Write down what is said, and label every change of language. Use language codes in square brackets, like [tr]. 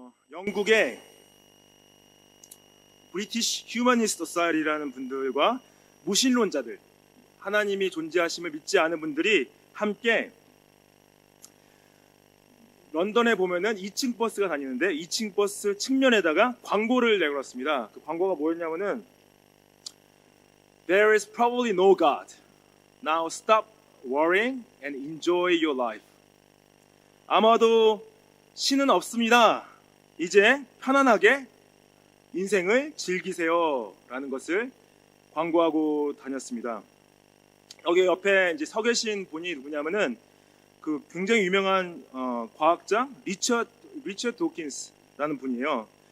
[ko] 영국의 브리티시 휴머니스트 소사이티라는 분들과 무신론자들, 하나님이 존재하심을 믿지 않은 분들이 함께 런던에 보면은 2층 버스가 다니는데 2층 버스 측면에다가 광고를 내걸었습니다. 그 광고가 뭐였냐면은 [en] There is probably no God. Now stop worrying and enjoy your life. [ko] 아마도 신은 없습니다. 이제 편안하게 인생을 즐기세요. 라는 것을 광고하고 다녔습니다. 여기 옆에 이제 서 계신 분이 누구냐면은 그 굉장히 유명한 과학자 리처드 도킨스라는 분이에요.